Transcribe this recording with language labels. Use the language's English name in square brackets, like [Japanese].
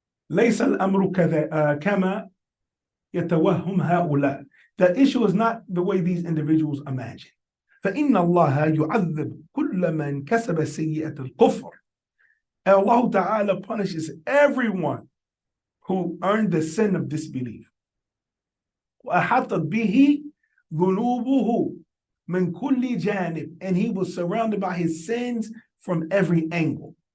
[Arabic] ليس الأمر كما يتوهم هؤلاء. [English] The issue is not the way these individuals imagine. [Arabic] فإن الله يعذب كل من كسب سيئة الكفر. [English] And Allah Ta'ala punishes everyone who earned the sin of disbelief. [Arabic] وأحاطت به ذنوبه من كل جانب. [English] And he was surrounded by his sins from every angle.